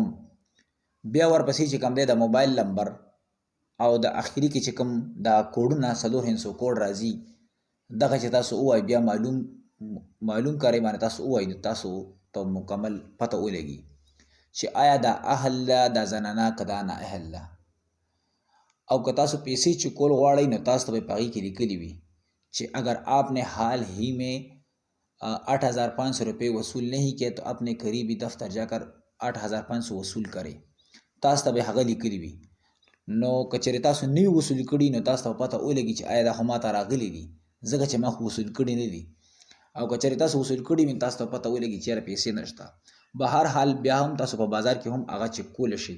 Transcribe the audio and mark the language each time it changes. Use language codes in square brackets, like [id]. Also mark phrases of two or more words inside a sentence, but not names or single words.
[ps] بیا ورپسې چې کوم دی د موبایل نمبر او د اخري کې چې کوم د کوډونه 4 هندسو کوډ راځي دغه چې تاسو ووایئ بیا معلوم کاری باندې تاسو ووایئ نو تاسو ته مکمل پته ولګي چې آیا دا اهل ده دا زنانه که دا نه اهل ده. او که تاسو پیسې چکول غواړئ نو تاسو ته به په هغې کې لیکلي وي چې [ur] اگر آپ نے حال ہی میں 8500 روپے وصول نہیں کیے تو اپنے قریبی دفتر جا کر 8500 وصول کرے. [ps] تاسو ته به هغه لیکلي وي. نو که چېرې تاسو نه وي وصول کړي نو تاسو ته پته ولګي چې آیا دا خو ما ته راغلي دي ځکه چې ما خو وصول کړي نه دي. او که چېرې تاسو وصول کړي وي تاسو ته پته ولګي چې یاره پیسې نشته. به هر حال بیا هم تاسو په بازار کې هم هغه چک کولی شئ.